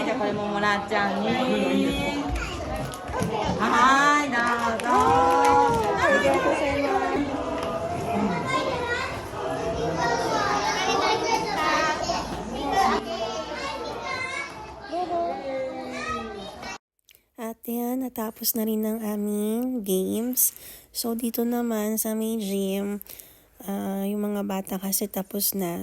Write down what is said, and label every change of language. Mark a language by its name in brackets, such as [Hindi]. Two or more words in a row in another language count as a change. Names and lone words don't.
[Japanese] じゃあこれももらっちゃうね。はい、どうぞ。 [Filipino] At yan, natapos na rin ng aming games. So, dito naman sa may gym, yung mga bata kasi tapos na.